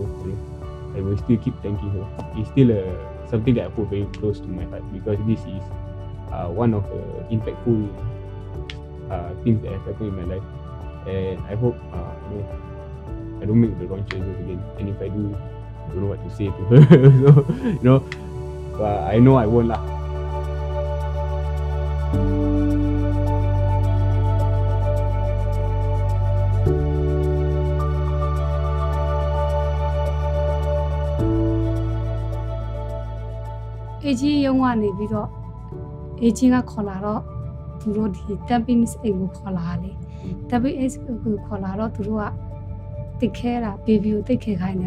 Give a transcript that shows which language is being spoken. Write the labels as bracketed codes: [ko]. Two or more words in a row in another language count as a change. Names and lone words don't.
[en] I will still keep thanking her. It's still something that I put very close to my heart because this is one of the impactful things that have happened in my life, and I hope I don't make the wrong choices again. And if I do, I don't know what to say to her. So I know I won't lah. [my] AG ရုံးကနေပြီးတော့ AG ကခေါ်လာတော့သူတို့ဒီ Tampines အိမ်ကိုခေါ်လာလေ Tampines ကိုခေါ်လာတော့သူတို့ကတိတ်ခဲတာ baby ကိုတိတ်ခဲခိုင်းနေ